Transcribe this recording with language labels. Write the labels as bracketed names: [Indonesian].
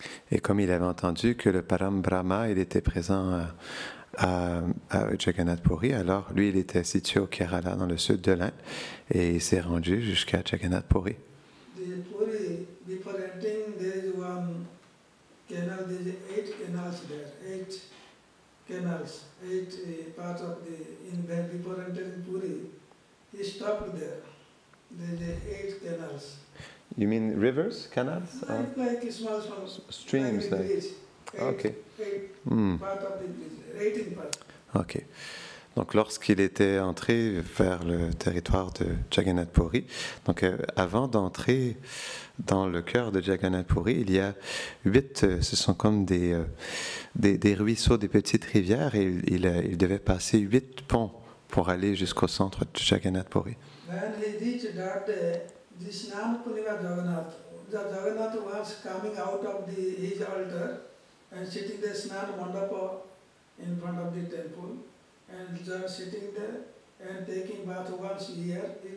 [French] Et comme il avait entendu que le Parambrahma, il était présent à Jagannath Puri, alors lui, il était situé au Kerala, dans le sud de l'Inde, et il s'est rendu jusqu'à Jagannath Puri. [English] The Puri, before entering, there is one canal, there is 8 canals there, 8 canals, 8 parts of before entering Puri, he stopped there. There is 8 canals. You mean rivers, canals? Like small streams, like bridge. Okay. 8 part of the bridge, 18 parts. Ok. [French] Donc lorsqu'il était entré vers le territoire de Jagannath Puri, donc avant d'entrer dans le cœur de Jagannath Puri, il y a 8, ce sont comme des ruisseaux, des petites rivières, et il devait passer 8 ponts pour aller jusqu'au centre de Jagannath Puri. [English] When he reached that day, the Snan Purnima Jagannath, the Jagannath was coming out of his altar and sitting there, Snan Mandapa in front of the temple, and just sitting there and taking bath once a year.